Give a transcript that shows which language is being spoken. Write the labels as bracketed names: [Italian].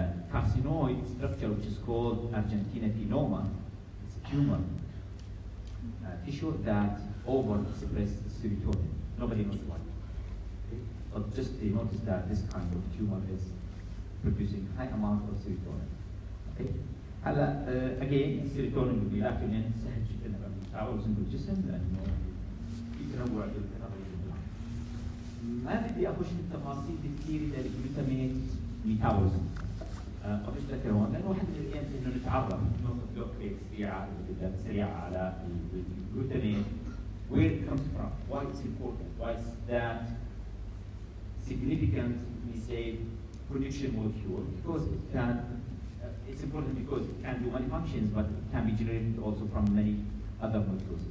[English] Carcinoid structure which is called argentinopenoma. It's a tumor tissue that overexpresses serotonin. Nobody knows why. Okay? But just they notice that this kind of tumor is producing high amount of serotonin. Okay? [Arabic] هلا again serotonin والميلاتونين سهل جدا متعاوزين بالجسم لانه في تنوع بالميتابوليزم. ما بدي اخش في التفاصيل كثير للجلوتاميت ميتابوليزم. قبل ذكر هون لانه واحد من الايام انه نتعرف ناخذ لوك سريعه على الجلوتاميت [English] where it comes from, why it's important, why it's that significant, we say, production molecule, because it can, it's important because it can do many functions, but it can be generated also from many other molecules.